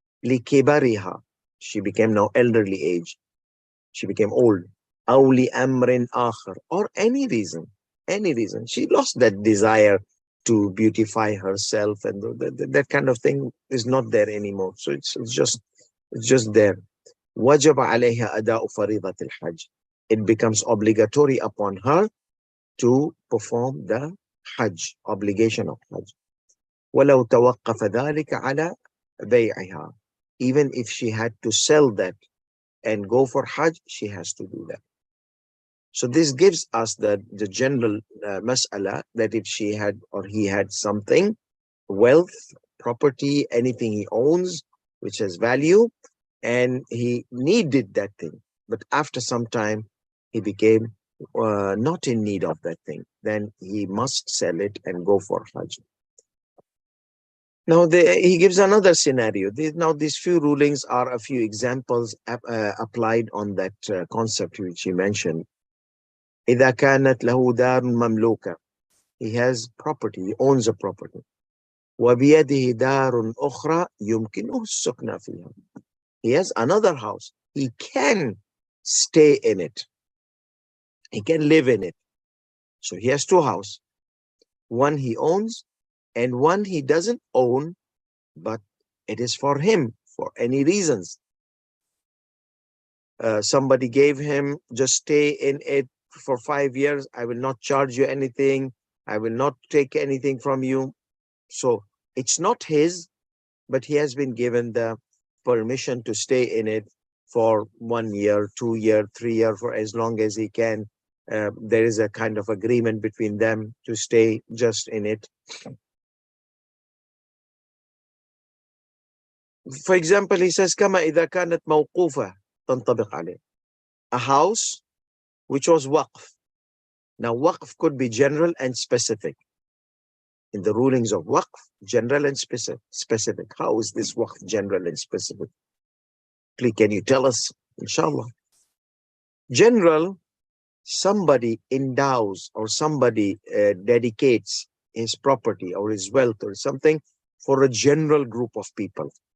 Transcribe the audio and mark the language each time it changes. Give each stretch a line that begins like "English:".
Arabic: لِكِبَرِهَا,
English: she became now elderly age. She became old.
Arabic: أو لأمر آخر,
English: or any reason. Any reason. She lost that desire to beautify herself, and that kind of thing is not there anymore. So it's just there.
Arabic: وجب عليها أداء فريضة الحج.
English: It becomes obligatory upon her to perform the Hajj, obligation of Hajj.
Arabic: ولو توقف ذلك على بيعها.
English: Even if she had to sell that and go for Hajj, she has to do that. So this gives us the general mas'ala that if she had or he had something, wealth, property, anything he owns, which has value, and he needed that thing, but after some time he became not in need of that thing, then he must sell it and go for Hajj. Now he gives another scenario. Now these few rulings are a few examples applied on that concept which he mentioned.
Arabic: إذا كانت له دار مملوكة,
English: he has property, he owns a property.
Arabic: وبيده دار أخرى يمكنه السكن فيها.
English: He has another house. He can stay in it. He can live in it. So he has two houses. One he owns and one he doesn't own, but it is for him for any reasons. Somebody gave him, just stay in it for 5 years. I will not charge you anything. I will not take anything from you. So it's not his, but he has been given the permission to stay in it for 1 year, 2 year, 3 year, for as long as he can. There is a kind of agreement between them to stay just in it. For example, he says,
Arabic: كما إذا كانت موقوفة تنطبق عليه.
English: A house which was waqf. Now waqf could be general and specific. In the rulings of waqf, general and specific. How is this waqf general and specific? Please, can you tell us? Inshallah. General, somebody endows or somebody dedicates his property or his wealth or something for a general group of people.